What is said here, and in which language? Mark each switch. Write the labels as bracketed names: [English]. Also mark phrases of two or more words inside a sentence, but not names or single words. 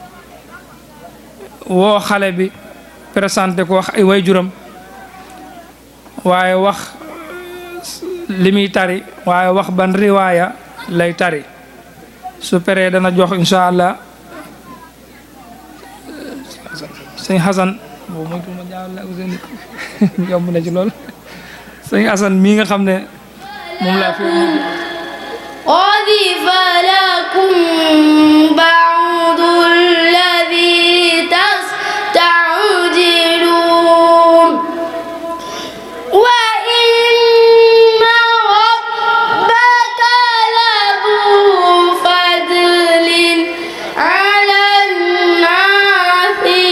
[Wolof] woo xale bi présenté ko wax ay waajuram waaye wax li muy tari waaye wax ban riwaaya lay tari su peree dana jox [Arabic] إن شاء الله [Wolof] sëñ Xasan boobu mooy tuuma jaawal la Ousseynou yomb na ci lool sëñ Xasan mii nga xam ne moom laa fi [Arabic] أضف لكم بعض الذي تستعجلون وإن ربك لذو فضل على الناس